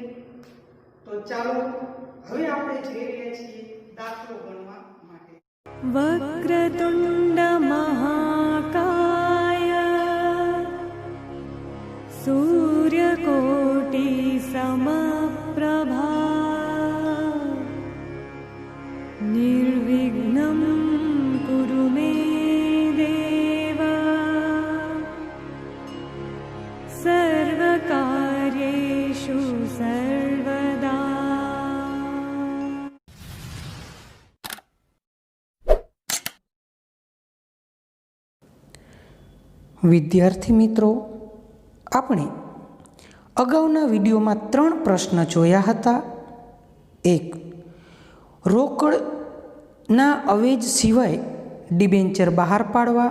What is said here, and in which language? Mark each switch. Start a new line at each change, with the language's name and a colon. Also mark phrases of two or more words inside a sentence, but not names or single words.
Gujarati: તો ચાલો હવે આપણે જઈ રહ્યા છીએ દાખલો ગણવા માટે.
Sanskrit: વક્રતુંડ મહાકાય સૂર્યકોટી સમપ્રભા निर्विघ्नं कुरु मे देव सर्वकार्येषु सर्वदा.
Gujarati: વિદ્યાર્થી મિત્રો, આપણે અગાઉના વિડીયોમાં 3 પ્રશ્ન જોયા હતા. એક, રોકડના અવેજ સિવાય ડિબેન્ચર બહાર પાડવા.